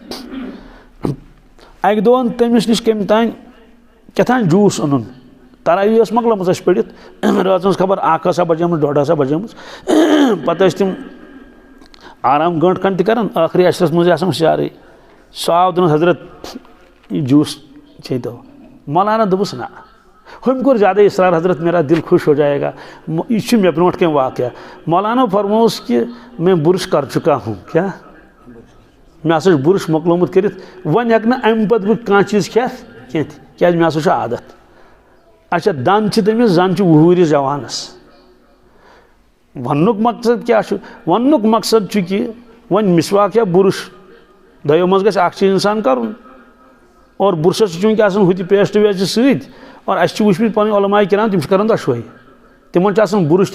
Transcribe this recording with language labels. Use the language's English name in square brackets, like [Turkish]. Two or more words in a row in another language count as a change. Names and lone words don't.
[Kashmiri] اکہِ دۄہ اوٚن تٔمِس نِش کٔمۍ تانۍ کیٛاہ تانۍ جوٗس اوٚنُن تراوی ٲس مۄکلٲمٕژ اَسہِ پٔرِتھ رٲژ ہٕنٛز خبر 1 ٲسا بجیمٕژ 2 ٲسا بجیمٕژ پتہٕ ٲسۍ تِم آرام گٲنٛٹہٕ کھنٛڈ تہِ کران ٲخری عشرس منٛز آسان ہوشیارٕے سُہ آو دوٚپنس حضرت یہِ جوٗس چیٚتو مولانا دوٚپُس نہ ہُمۍ کوٚر زیادٕ اِصرار حضرت [Urdu] میرا دل خوش ہو جائے گا [Kashmiri] یہِ چھُ مےٚ برونٛٹھ کینٛہہ واقعہ مولانا فرمووُس کہ [Urdu] میں برش کر چُکا ہوں [Kashmiri] کیٛاہ مےٚ ہسا چھُ برش مۄکلومُت کٔرِتھ وۄنۍ ہٮ۪کہٕ نہٕ اَمہِ پتہٕ بہٕ کانٛہہ چیٖز کھٮ۪تھ کینٛہہ تہِ کیٛازِ مےٚ ہسا چھُ عادت اچھا دنٛد چھِ تٔمِس زن چھُ وُہٕرِس جوانس وننُک مقصد کیٛاہ چھُ وننُک مقصد چھُ کہِ وۄنۍ مِسواک یا برش دۄیو منٛز گژھِ اکھ چیٖز اِنسان کرُن اور برشس چھُ چوٗنٛکہِ آسان ہُہ تہِ پیسٹ ویسٹ سۭتۍ اور اَسہِ چھِ وٕچھمٕتۍ پنٕنۍ علماء کرام تِم چھِ کران دۄشوے تِمن چھُ آسان برش